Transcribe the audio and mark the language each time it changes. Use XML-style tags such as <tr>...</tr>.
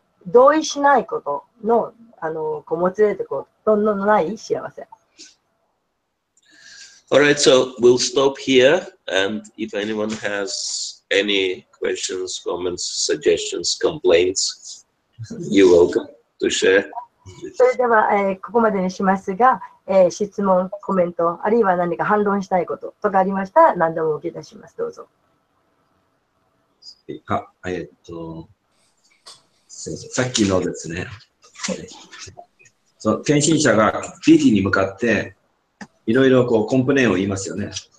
<ja>同意しないことの、こうもつれてことのない幸せ。</ja> <en>All right, so we'll stop here, and if anyone has any questions, comments, suggestions, complaints, you're welcome to share.</en> <ja>それでは、ここまでにしますが、質問、コメント、あるいは何か反論したいこととかありましたら何でもお受けいたします。どうぞ。すいません。さっきのですね、その献身者がディティに向かっていろいろコンプレーンを言いますよね。</ja>